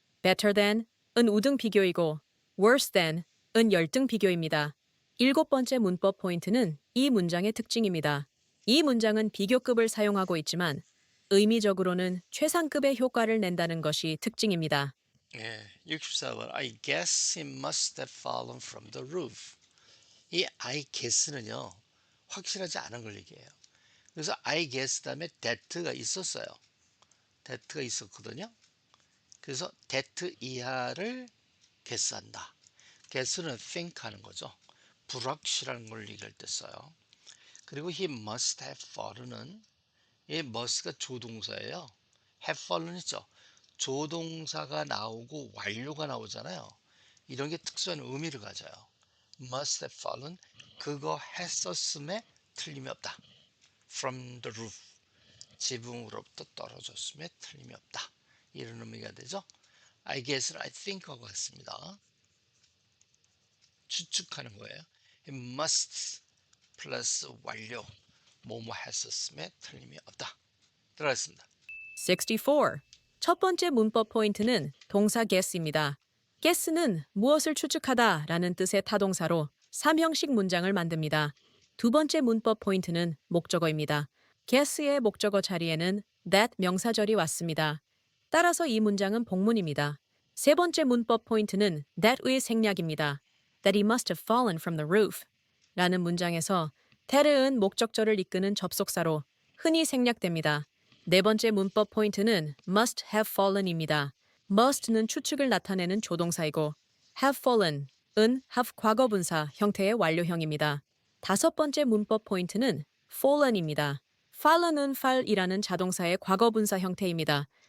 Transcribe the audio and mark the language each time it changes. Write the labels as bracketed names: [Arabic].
[Korean] better than은 우등 비교이고 worse than은 열등 비교입니다. 일곱 번째 문법 포인트는 이 문장의 특징입니다. 이 문장은 비교급을 사용하고 있지만 의미적으로는 최상급의 효과를 낸다는 것이 특징입니다. [English] 예, 64번 I guess he must have fallen from the roof. [Korean] 이 I guess는요. 확실하지 않은 걸 얘기해요. 그래서 I guess 다음에 that가 있었어요. that가 있었거든요. 그래서 that 이하를 guess한다. guess는 think 하는 거죠. 불확실한 걸 얘기할 때 써요. 그리고 he must have fallen은 이 must가 조동사예요. have fallen 있죠. 조동사가 나오고 완료가 나오잖아요. 이런 게 특수한 의미를 가져요. must have fallen 그거 했었음에 틀림이 없다. from the roof 지붕으로부터 떨어졌음에 틀림이 없다. 이런 의미가 되죠. I guess는 I think하고 같습니다. 추측하는 거예요. It must 플러스 완료. 뭐뭐 했었음에 틀림이 없다. 들어갔습니다. 64. 첫 번째 문법 포인트는 동사 guess입니다. guess는 무엇을 추측하다 라는 뜻의 타동사로 3형식 문장을 만듭니다. 두 번째 문법 포인트는 목적어입니다. guess의 목적어 자리에는 that 명사절이 왔습니다. 따라서 이 문장은 복문입니다. 세 번째 문법 포인트는 that의 생략입니다. [English] That he must have fallen from the roof [Korean] 라는 문장에서 that은 목적절을 이끄는 접속사로 흔히 생략됩니다. 네 번째 문법 포인트는 must have fallen입니다. must는 추측을 나타내는 조동사이고 have fallen은 have 과거분사 형태의 완료형입니다. 다섯 번째 문법 포인트는 fallen입니다. fallen은 fall이라는 자동사의 과거분사 형태입니다.